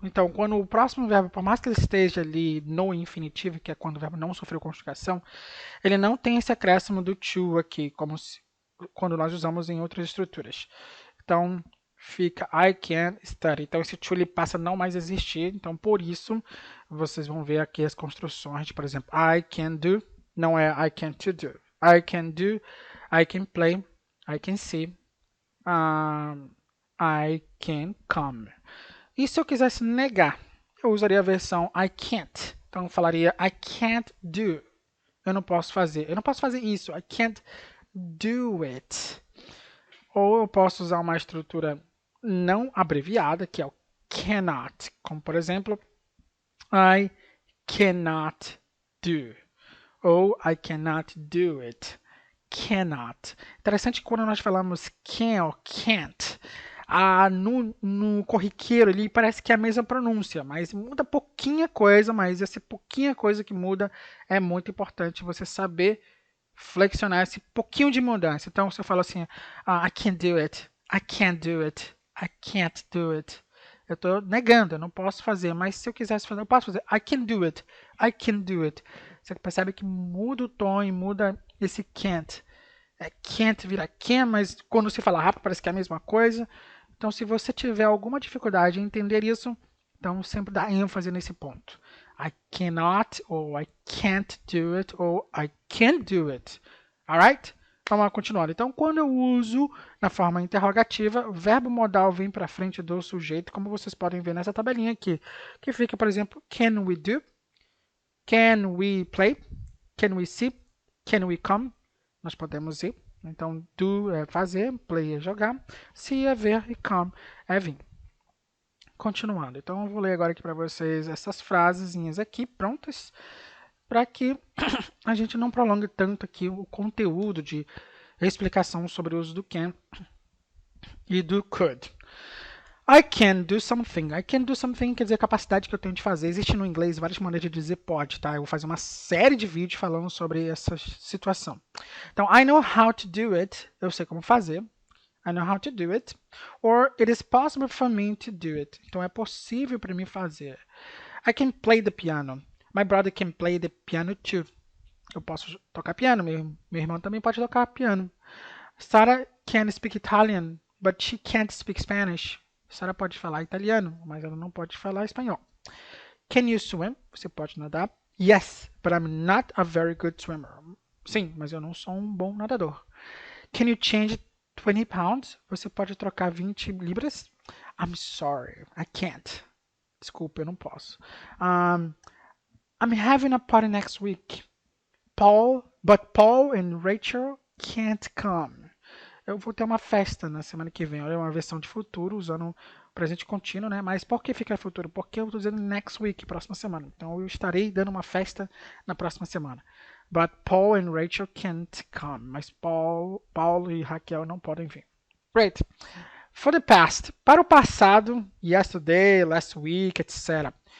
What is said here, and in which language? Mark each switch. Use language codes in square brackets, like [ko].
[pt] Então, quando o próximo verbo, por mais que ele esteja ali no infinitivo, que é quando o verbo não sofreu conjugação, ele não tem esse acréscimo do to aqui, quando nós usamos em outras estruturas. Então, fica [en] I can study. [pt] Então, esse to ele passa a não mais existir. Então, por isso, vocês vão ver aqui as construções de, por exemplo, [en] I can do, [pt] não é [en] I can to do. I can do, I can play, I can see, I can come. [pt] E se eu quisesse negar, eu usaria a versão [en] I can't. [pt] Então, eu falaria [en] I can't do. [pt] Eu não posso fazer. Eu não posso fazer isso. [en] I can't do it. [pt] Ou eu posso usar uma estrutura não abreviada, que é o cannot. Como, por exemplo, [en] I cannot do. Ou I cannot do it. Cannot. [pt] Interessante que quando nós falamos can ou can't, no corriqueiro ali parece que é a mesma pronúncia, mas muda pouquinha coisa, mas essa pouquinha coisa que muda é muito importante você saber flexionar esse pouquinho de mudança. Então, se eu falo assim, [en] I can't do it, I can't do it, I can't do it. [pt] Eu estou negando, eu não posso fazer, mas se eu quisesse fazer, eu posso fazer. [en] I can do it, I can do it. [pt] Você percebe que muda o tom e muda esse can't. Can't vira can, mas quando se fala rápido parece que é a mesma coisa. Então, se você tiver alguma dificuldade em entender isso, então sempre dá ênfase nesse ponto. [en] I cannot, ou I can't do it, ou I can't do it. [pt] Alright? Vamos lá, continuando. Então, quando eu uso na forma interrogativa, o verbo modal vem para frente do sujeito, como vocês podem ver nessa tabelinha aqui, que fica, por exemplo, [en] can we do? Can we play? Can we see? Can we come? [pt] Nós podemos ir. Então, do é fazer, play é jogar, see é ver e come é vir. Continuando. Então, eu vou ler agora aqui para vocês essas frasezinhas aqui prontas para que a gente não prolongue tanto aqui o conteúdo de explicação sobre o uso do can e do could. [en] I can do something. [pt] I can do something quer dizer a capacidade que eu tenho de fazer. Existe no inglês várias maneiras de dizer pode, tá? Eu vou fazer uma série de vídeos falando sobre essa situação. [en] Então, I know how to do it. [pt] Eu sei como fazer. [en] I know how to do it. Or it is possible for me to do it. [pt] Então, é possível para mim fazer. [en] I can play the piano. My brother can play the piano too. [pt] Eu posso tocar piano, meu irmão também pode tocar piano. [en] Sarah can speak Italian, but she can't speak Spanish. [pt] Sarah pode falar italiano, mas ela não pode falar espanhol. [en] Can you swim? [pt] Você pode nadar? [en] Yes, but I'm not a very good swimmer. [pt] Sim, mas eu não sou um bom nadador. [en] Can you change 20 pounds? [pt] Você pode trocar 20 libras? [en] I'm sorry, I can't. [pt] Desculpa, eu não posso. [en] I'm having a party next week. But Paul and Rachel can't come. [pt] Eu vou ter uma festa na semana que vem. Olha, uma versão de futuro, usando o presente contínuo, né? Mas por que fica futuro? Porque eu estou dizendo [en] next week, [pt] próxima semana. Então eu estarei dando uma festa na próxima semana. [en] But Paul and Rachel can't come. [pt] Mas Paulo e Raquel não podem vir. [en] Great. For the past. [pt] Para o passado, yesterday, last week, etc.